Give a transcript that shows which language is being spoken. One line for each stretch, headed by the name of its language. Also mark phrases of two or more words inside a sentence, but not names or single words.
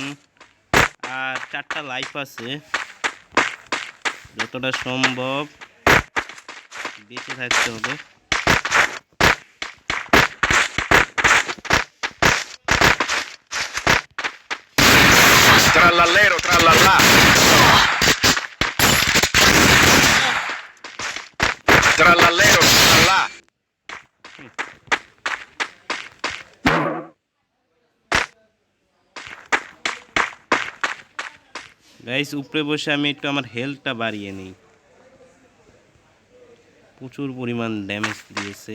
Bangla: আর 4টা লাইফ আছে, যতটা সম্ভব বেঁচে থাকতে হবে। Tralalero tralala. Tralalero tralala. গাইস উপরে বসে আমি একটু আমার হেলথটা বাড়িয়ে নিই, প্রচুর পরিমাণ ড্যামেজ দিয়েছে।